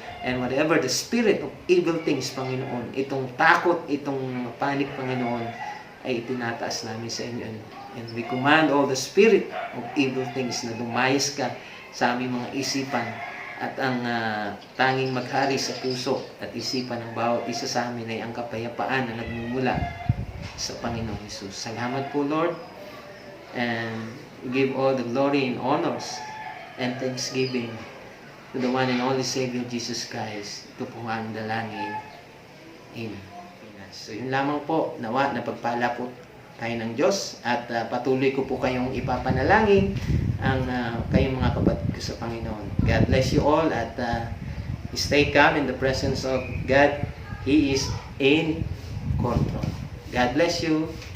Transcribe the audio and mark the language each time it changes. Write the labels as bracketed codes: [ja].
[en] And whatever the spirit of evil things, [tl] Panginoon, itong takot, itong panic, Panginoon, ay itinataas namin sa inyo. [en] And we command all the spirit of evil things [tl] na dumayas ka sa aming mga isipan at ang tanging maghari sa puso at isipan ng bawat isa sa amin ay ang kapayapaan na nagmumula sa Panginoong Hesus. Salamat po, [en] Lord, and we give all the glory and honors and thanksgiving to the one and only Savior Jesus Christ. [tl] Ito po ang dalangin. Amen. So yun lamang po, nawa na pagpala po tayo ng Diyos at patuloy ko po kayong ipapanalangin ang kayong mga kapatid ko sa Panginoon. [en] God bless you all [tl] at [en] stay calm in the presence of God. He is in control. God bless you.